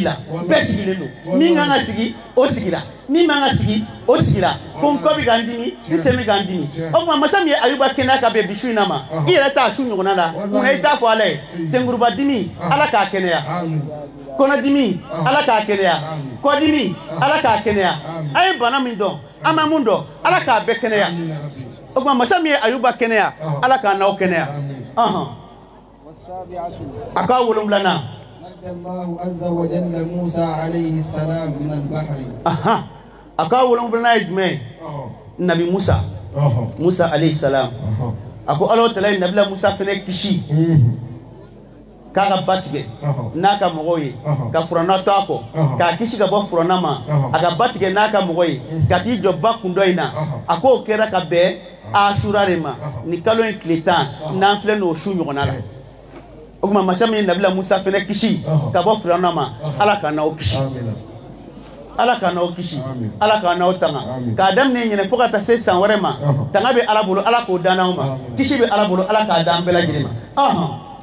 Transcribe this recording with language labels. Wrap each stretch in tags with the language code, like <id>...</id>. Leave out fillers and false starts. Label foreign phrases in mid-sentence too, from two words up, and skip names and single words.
<bm>la bɛɛ sigilen don min kan ka sigi o sigira min man ka sigi o sigira ko n kɔ bɛ k'an dimi n sen bɛ k'an dimi o tuma masa min ye Ayuba kɛnɛya ka bɛn bi su in na ma i yɛrɛ t'a su ɲɔgɔnna la munna i t'a fɔ ala ye senkuruba dimi ala k'a kɛnɛya kɔnɔdimi ala k'a kɛnɛya kɔdimi ala k'a kɛnɛya an ye bana min dɔn an ma mun dɔn ala k'a bɛɛ kɛnɛya o tuma masa min ye Ayuba kɛnɛya ala k'a n'aw kɛnɛya a k'a wolonwulana</bm> <ar>الله عز وجل موسى عليه السلام من البحر</ar> <bm>a k'a wolonwulana ye jumɛn nabi Musa Musa</bm> <ar>عليه السلام</ar> <bm>a ko ala tala ye nabila Musa fɛnɛ kisi k'a ka ba tigɛ n'a ka mɔgɔw ye ka furanna to a kɔ k'a kisi ka bɔ furanna ma a ka ba tigɛ n'a ka mɔgɔ ye ka t'i jɔ ba kun dɔ in na a k'o kɛra ka bɛn Ashura de ma ni kalo in tile 10 n'an filɛ n'o su ɲɔgɔnna la o tuma masa min ye nabila Musa fɛnɛ kisi ka bɔ furanna ma ala ka n'aw kisi ala ka n'aw kisi ala ka n'aw tanga k'a daminɛ ɲinɛ fo ka taa se san wɛrɛ ma tanga bɛ ala bolo ala k'o dan n'aw ma kisi bɛ ala bolo ala k'a dan bɛɛ lajɛlen ma</bm>